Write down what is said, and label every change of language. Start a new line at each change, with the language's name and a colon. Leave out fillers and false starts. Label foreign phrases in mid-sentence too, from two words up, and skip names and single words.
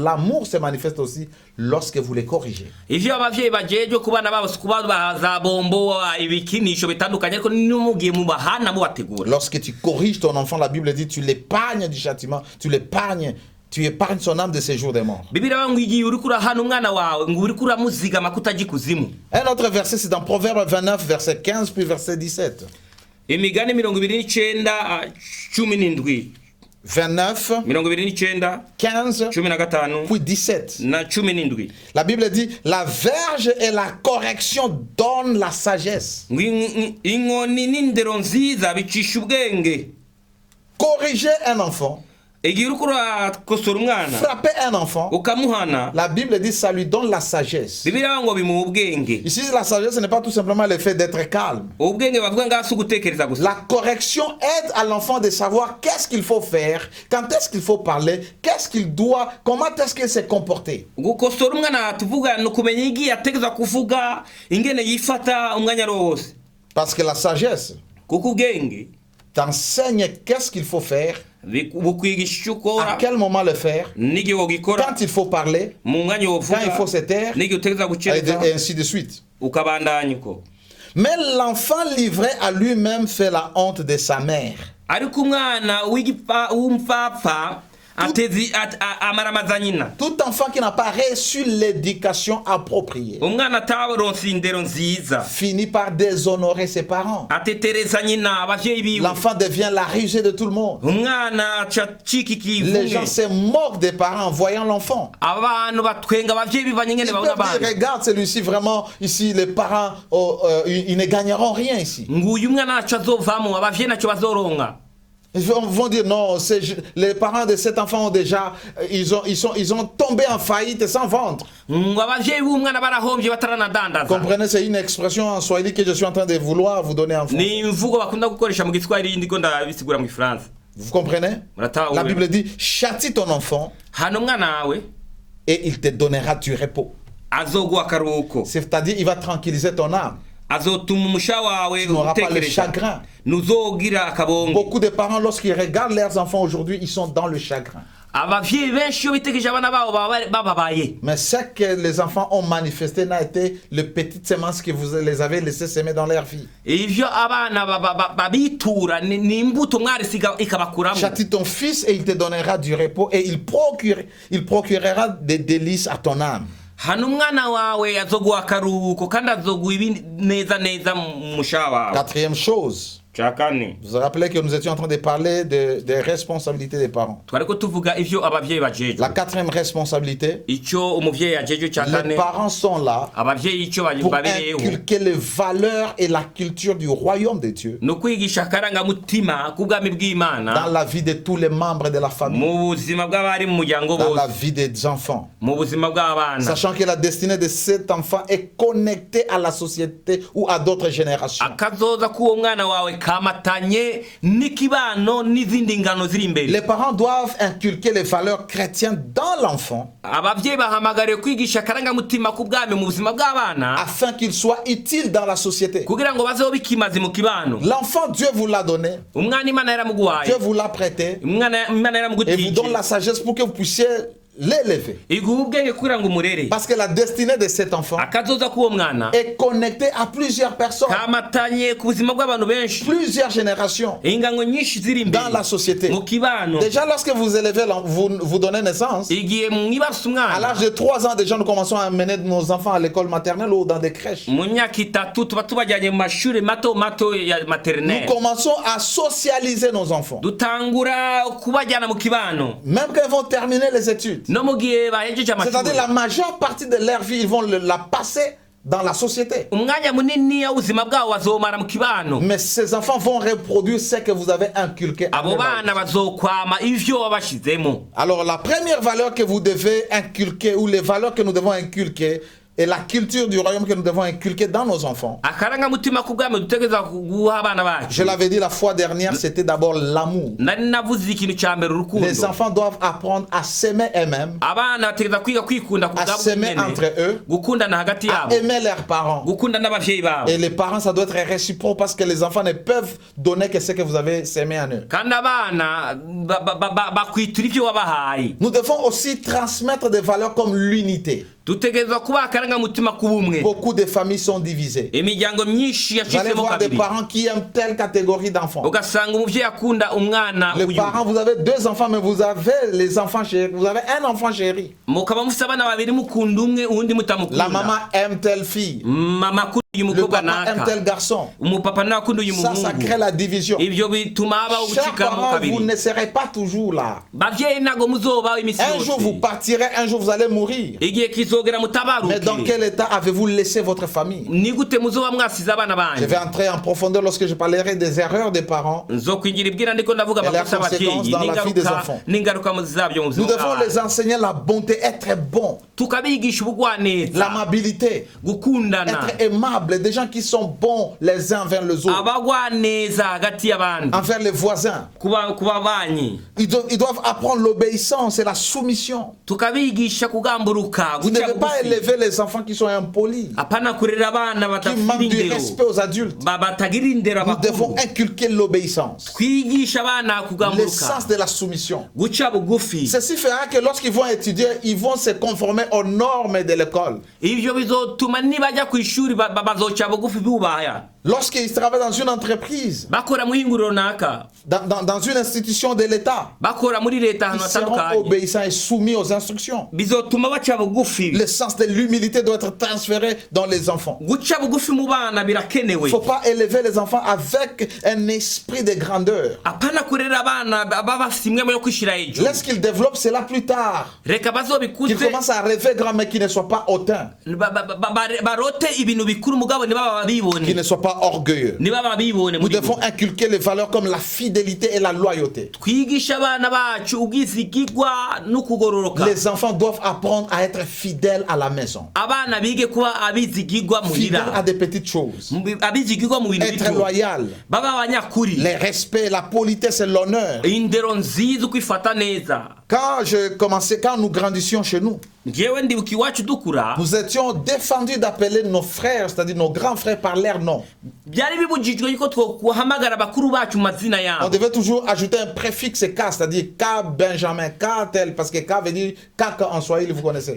French: L'amour se manifeste aussi lorsque vous les corrigez.
Rundi: Ivyo abavyeyi bajeje ku bana babo kubaza bombo ibikinisho bitandukanye ariko n'umugiye mu bahana mu bategura.
French: Lorsque tu corriges ton enfant, la Bible dit, tu l'épargnes du châtiment, tu épargnes son âme de ces jours des morts.
Rundi: Bibiliya ngo igiye uriko urahana umwana wawe ngo uriko uramuzigama kutajya ikuzimu.
French: Un autre verset, c'est dans Proverbe 29, verset 15, puis verset 17.
Rundi: Imigani 29:17
French: 29,
Rundi: 29
French: 15,
Rundi: 15
French: puis 17.
Rundi: na 17.
French: La Bible dit, la verge et la correction donnent la sagesse.
Rundi: Ngo inkoni n'indero nziza bicisha ubwenge.
French: Corriger un enfant,
Rundi: Igihe uriko urakosora umwana
French: frapper un enfant,
Rundi: ukamuhana,
French: la Bible dit, ça lui donne la sagesse.
Rundi: Bibiliya ngo bimuha ubwenge.
French: Ici, la sagesse, ce n'est pas tout simplement le fait d'être calme.
Rundi: Ubwenge bavuga ngaho si ugutekereza gusa.
French: La correction aide à l'enfant de savoir qu'est-ce qu'il faut faire, quand est-ce qu'il faut parler, qu'est-ce qu'il doit, comment est-ce qu'il s'est comporté.
Rundi: Gukosora umwana tuvuga ni ukumenya igihe ategerezwa kuvuga ingene yifata umwanya wose.
French: Parce que la sagesse
Rundi: Kuko ubwenge
French: t'enseigne qu'est-ce qu'il faut faire,
Rundi: bukwigisha uko
French: à quel moment le faire,
Rundi: n'igihe wogikora,
French: quand il faut parler,
Rundi: mu mwanya
French: quand
Rundi: wovuga,
French: il faut se taire,
Rundi: n'igihe utegerezwa gucereza,
French: et ainsi de suite.
Rundi: ukabandanya uko.
French: Mais l'enfant livré à lui-même fait la honte de sa mère.
Rundi: Ariko umwana w'umupfapfa amaramaza nyina.
French: Tout enfant qui n'a pas reçu l'éducation appropriée
Rundi: Umwana ataronse indero nziza
French: finit par déshonorer ses parents.
Rundi: atetereza nyina abavyeyi biwe.
French: L'enfant devient la risée de tout le monde.
Rundi: Umwana acika
French: Les gens
Rundi: ikivume.
French: se moquent des parents en voyant l'enfant.
Rundi: Abantu batwenga abavyeyi bivanye
French: Ils
Rundi: ingene
French: peuvent
Rundi: babona
French: dire,
Rundi: abana.
French: regarde celui-ci, vraiment, ici, les parents, ils ne gagneront rien ici.
Rundi: Nguyu mwana naco azovamo abavyeyi naco bazoronka.
French: Ils vont dire, non, les parents de cet enfant ont déjà, ils ont tombé en faillite sans ventre.
Rundi: Ngo abavyeyi b'umwana barahomvye bataranadandaza.
French: Comprenez, c'est une expression en swahili que je suis en train de vouloir vous donner en français.
Rundi: Ni imvugo bakunda gukoresha mu Giswahili ndiko ndabisigura mu Gifaransa.
French: Vous comprenez? La Bible dit, châtie ton enfant
Rundi: Hano umwana wawe
French: et il te donnera du repos.
Rundi: azoguha akaruhuko.
French: C'est-à-dire, il va tranquilliser ton âme.
Rundi: Azotuma umusha wawe
French: Tu n'auras pas le
Rundi: utekereza.
French: chagrin.
Rundi: Nuzogira akabongo.
French: Beaucoup de parents, lorsqu'ils regardent leurs enfants aujourd'hui, ils sont dans le chagrin.
Rundi: Abavyeyi benshi iyo bitegereje abana babo bababaye.
French: Mais ce que les enfants ont manifesté n'a été le petit semence que vous les avez laissé semer dans leur vie.
Rundi: Ivyo abana babitura ni imbuto mwarisiga ikabakuramo.
French: Châtie ton fils et il te donnera du repos et il procurera des délices à ton âme.
Rundi: Hano umwana wawe azoguha akaruhuko kandi azoguha ibindi neza mu musha wawe.
French: Quatrième chose,
Rundi: Chakane.
French: vous vous rappelez que nous étions en train de parler des responsabilités des parents.
Rundi: Twariko tuvuga ivyo abavyeyi bajeje.
French: La quatrième responsabilité,
Rundi: Ico umuvyeyi ajeje cyakane.
French: les parents sont là
Rundi: Abavyeyi ico
French: pour
Rundi: babereyeho.
French: inculquer les valeurs et la culture du royaume de Dieu
Rundi: No kwigisha karanga mutima kubwami
French: dans
Rundi: bw'Imana
French: la vie de tous les membres de la famille,
Rundi: mu buzima bw'abari mu muryango
French: dans la
Rundi: bose.
French: vie des enfants.
Rundi: Mu buzima bw'abana.
French: Sachant que la destinée de cet enfant est connectée à la société ou à d'autres générations.
Rundi: Akazoza k'uwo mwana wawe kamatanye n'ikibano n'izindi ngano ziri imbere.
French: Les parents doivent inculquer les valeurs chrétiennes dans l'enfant
Rundi: Abavyeyi bahamagariye kwigisha akarangamutima ku bwami mu buzima bw'abana
French: afin qu'il soit utile dans la société.
Rundi: kugira ngo bazeho bikimazi mu kibano.
French: L'enfant, Dieu vous l'a donné,
Rundi: Umwana Imana yaramuguhaye,
French: Dieu vous l'a prêté
Rundi: Imana
French: et vous donne
Rundi: yaramugutije,
French: la sagesse pour que vous puissiez l'élever.
Rundi: iguha ubwenge kugira ngo umurere.
French: Parce que la destinée de cet enfant
Rundi: Akazoza k'uwo mwana
French: est connectée à plusieurs personnes,
Rundi: kamatanye ku buzima bw'abantu benshi,
French: plusieurs générations
Rundi: ingango nyinshi ziri
French: dans
Rundi: imbere
French: la société.
Rundi: mu kibano.
French: Déjà, lorsque vous élevez, vous donnez naissance,
Rundi: Igihe mwibarutse
French: à
Rundi: umwana
French: l'âge de 3 ans, déjà, nous commençons à amener nos enfants à l'école maternelle ou dans des crèches.
Rundi: mu myaka itatu tuba tubajyanye mu mashuri mato mato ya
French: Nous
Rundi: maternelle.
French: commençons à socialiser nos enfants.
Rundi: Dutangura kubajyana mu kibano
French: Même quand ils vont terminer les études.
Rundi: no mu gihe bahejeje
French: C'est-à-dire
Rundi: amashuri.
French: la majeure partie de leur vie, ils vont la passer dans la société.
Rundi: Umwanya munini w'ubuzima bwabo bazomara mu kibano.
French: Mais ces enfants vont reproduire ce que vous avez inculqué.
Rundi: Abo bana bazokwama ivyo wabashizemo.
French: Alors la première valeur que vous devez inculquer, ou les valeurs que nous devons inculquer, et la culture du royaume que nous devons inculquer dans nos enfants.
Rundi: Akarangamutima ku bwami dutegereza guha abana bacu.
French: Je l'avais dit la fois dernière, c'était d'abord l'amour.
Rundi: Nari navuze ikintu ca mbere urukundo.
French: Les enfants doivent apprendre à s'aimer eux-mêmes,
Rundi: Abana bategereza kwiga kwikunda ku
French: à
Rundi: bwabo
French: s'aimer
Rundi: nyene.
French: entre eux,
Rundi: Gukundana hagati
French: à
Rundi: yabo.
French: aimer leurs parents.
Rundi: Gukunda n'abavyeyi babo.
French: Et les parents, ça doit être réciproque parce que les enfants ne peuvent donner que ce que vous avez sémé en eux.
Rundi: Kandi abana bakwitura ivyo wabahaye.
French: Nous devons aussi transmettre des valeurs comme l'unité.
Rundi: Dutegerezwa kuba akarangamutima k'ubumwe.
French: Beaucoup de familles sont divisées.
Rundi: Imiryango myinshi
French: Vous allez
Rundi: yacitsemo
French: voir des
Rundi: kabiri.
French: parents qui aiment telle catégorie d'enfants.
Rundi: Ugasanga umuvyeyi akunda umwana
French: Les
Rundi: uyu.
French: parents, vous avez 2 enfants, mais vous avez les enfants chéris. Vous avez un enfant chéri.
Rundi: Mukaba mufise abana babiri mukunda umwe uwundi
French: La
Rundi: mutamukunda.
French: maman aime telle fille.
Rundi: Mama akunda uyu
French: Le
Rundi: mukobwa
French: papa aime
Rundi: naka.
French: tel garçon.
Rundi: Umupapa nawe akunda uyu
French: Ça
Rundi: muhungu.
French: crée la division.
Rundi: Ivyo bituma habaho
French: Chers
Rundi: ubucikamo
French: parents, vous
Rundi: kabiri.
French: ne serez pas toujours là.
Rundi: Bavyeyi ntago muzobaho imisi
French: Un jour, vous
Rundi: yose.
French: partirez, un jour, vous allez mourir.
Rundi: Igihe kizogera
French: Mais dans
Rundi: mutabaruke.
French: quel état avez-vous laissé votre famille?
Rundi: Ni gute muzoba mwasize abana
French: Je
Rundi: banyu.
French: vais entrer en profondeur lorsque je parlerai des erreurs des parents.
Rundi: Nzokwinjira ibwira ndiko ndavuga
French: Et la
Rundi: amakosa
French: conséquence
Rundi: abavyeyi
French: dans la vie des
Rundi: n'ingaruka
French: enfants.
Rundi: n'ingaruka zabyo mu
French: Nous
Rundi: buzima
French: devons
Rundi: bwabo.
French: les enseigner la bonté, être bon,
Rundi: Tukabigisha ubugwaneza,
French: l'amabilité,
Rundi: gukundana,
French: être aimable, des gens qui sont bons les uns envers les autres,
Rundi: abagwaneza hagati y'abandi,
French: envers les voisins.
Rundi: kuba banyi.
French: Ils doivent apprendre l'obéissance et la soumission.
Rundi: Tukabigisha kugamburuka,
French: Vous ne
Rundi: guca
French: devez pas
Rundi: bugufi.
French: élever les enfants qui sont impolis,
Rundi: Apana kurera abana
French: qui
Rundi: batafite
French: manquent du
Rundi: indero,
French: respect aux adultes.
Rundi: batagira indero
French: Nous devons
Rundi: abakuru.
French: inculquer l'obéissance,
Rundi: Twigisha abana kugamburuka,
French: l'essence de la soumission.
Rundi: guca bugufi.
French: Ceci fera que lorsqu'ils vont étudier, ils vont se conformer aux normes de l'école.
Rundi: Ivyo bizotuma nibajya ku ishuri bazoca bugufi bubaya.
French: Lorsqu'ils travaillent dans une entreprise,
Rundi: Bakora mu hinguriro naka,
French: dans une institution de l'État,
Rundi: bakora muri leta
French: ils
Rundi: ahantu
French: seront
Rundi: hatandukanye.
French: obéissants et soumis aux instructions.
Rundi: Bizotuma baca bugufi.
French: Le sens de l'humilité doit être transféré dans les enfants.
Rundi: Guca bugufi mu bana
French: Il
Rundi: birakenewe.
French: ne faut pas élever les enfants avec un esprit de grandeur.
Rundi: Apana kurera abana baba bafite imwe yo kwishira hejuru.
French: Laisse qu'ils développent cela plus tard.
Rundi: Reka
French: Qu'ils
Rundi: bazobikuze
French: commencent à rêver grand, mais qu'ils ne soient pas hautains,
Rundi: barote ibintu bikuru mugabo ntibaba
French: qu'ils
Rundi: babibone.
French: ne soient pas orgueilleux.
Rundi: Ntibaba babibone
French: Nous
Rundi: muri bo.
French: devons inculquer les valeurs comme la fidélité et la loyauté.
Rundi: Twigisha abana bacu ubwizigigwa no kugororoka.
French: Les enfants doivent apprendre à être fidèles à la maison,
Rundi: Abana bige kuba abizigigwa
French: fidèles à
Rundi: muhira.
French: des petites choses,
Rundi: Abizigigwa mu bintu
French: être
Rundi: bito.
French: loyal,
Rundi: Baba abanyakuri.
French: les respects, la politesse et l'honneur.
Rundi: Indero nziza ukwifata neza.
French: Quand nous grandissions chez nous,
Rundi: Njewe ndibuka iwacu dukura.
French: nous étions défendus d'appeler nos frères, c'est-à-dire nos grands frères, par leur nom.
Rundi: Byari bibujijwe yuko twokuhamagara bakuru bacu mu mazina
French: On
Rundi: yabo.
French: devait toujours ajouter un préfixe K, c'est-à-dire K Benjamin, K tel, parce que K veut dire K en Swahili, vous connaissez.